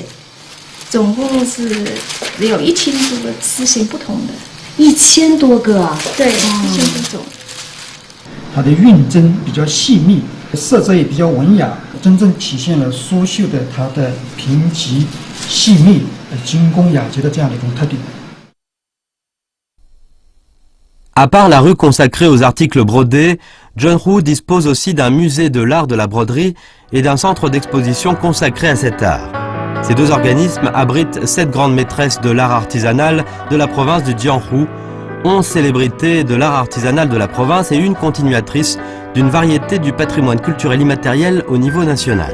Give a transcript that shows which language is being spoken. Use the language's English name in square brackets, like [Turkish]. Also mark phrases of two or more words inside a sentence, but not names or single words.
[Chinese] 总共是有1000多个丝线不同的，1000多个。对，1000多种。它的韵针比较细密，色泽也比较文雅，真正体现了苏绣的它的平瘠、细密、精工雅洁的这样的一种特点。 [French] À part la rue consacrée aux articles brodés, John Roo dispose aussi d'un musée de l'art de la broderie et d'un centre d'exposition consacré à cet art. Ces 2 organismes abritent 7 grandes maîtresses de l'art artisanal de la province du Jianghu, 11 célébrités de l'art artisanal de la province et une continuatrice d'une variété du patrimoine culturel immatériel au niveau national.